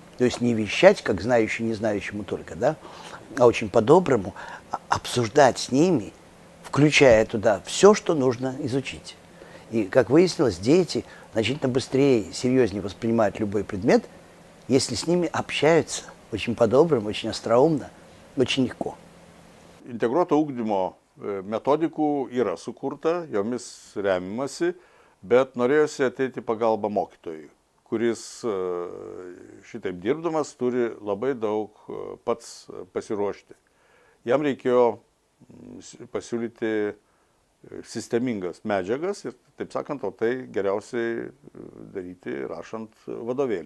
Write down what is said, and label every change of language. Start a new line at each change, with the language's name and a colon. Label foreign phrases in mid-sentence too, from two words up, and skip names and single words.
Russian: То есть не вещать, как знающий не знающему только, да, а очень по-доброму обсуждать с ними, включая туда все, что нужно изучить. И, как выяснилось, дети значительно быстрее и серьезнее воспринимают любой предмет, если с ними общаются очень по-доброму, очень остроумно, очень легко.
Lithuanian: Integruoto ugdymo metodikų yra sukurta, jomis remiamasi, bet norėjosi ateiti pagalba mokytojui, kuris šitaip dirbdamas turi labai daug pats pasiruošti. Jam reikėjo pasiūlyti sistemingas medžiagas ir, taip sakant, o tai geriausiai daryti rašant vadovėlį.